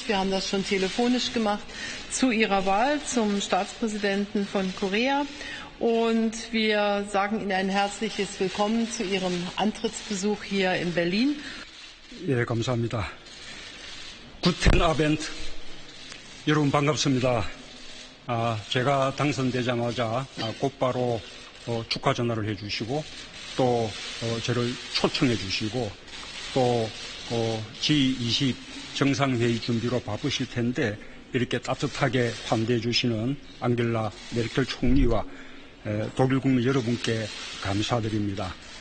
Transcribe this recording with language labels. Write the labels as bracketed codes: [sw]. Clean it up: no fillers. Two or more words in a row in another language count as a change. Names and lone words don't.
[de] Wir haben das schon telefonisch gemacht zu Ihrer Wahl zum Staatspräsidenten von Korea. Und wir sagen Ihnen ein herzliches Willkommen zu Ihrem Antrittsbesuch hier in Berlin. [ko] 예, 감사합니다. [de] Guten Abend. [ko] 여러분 반갑습니다. 제가 당선되자마자 곧바로 축하 전화를 해주시고 또 저를 초청해 주시고 또 G20 정상회의 준비로 바쁘실 텐데 이렇게 따뜻하게 환대해 주시는 앙겔라 메르켈 총리와 독일 국민 여러분께 감사드립니다.